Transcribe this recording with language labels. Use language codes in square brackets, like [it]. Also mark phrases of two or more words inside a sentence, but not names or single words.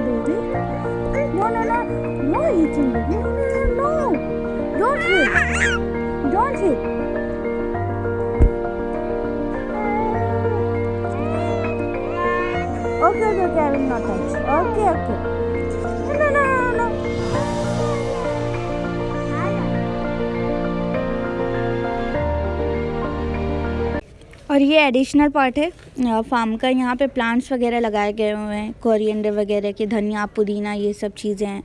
[en] No, no, no. No hitting. No, no, no, no. Don't hit. Don't hit. Okay, okay, okay. I will not touch. Okay, okay. No, no, no, no, no. [hi] और ये एडिशनल पार्ट है फार्म का। यहाँ पे प्लांट्स वगैरह लगाए गए हुए हैं, कोरिएंडर वगैरह के, धनिया पुदीना ये सब चीज़ें हैं।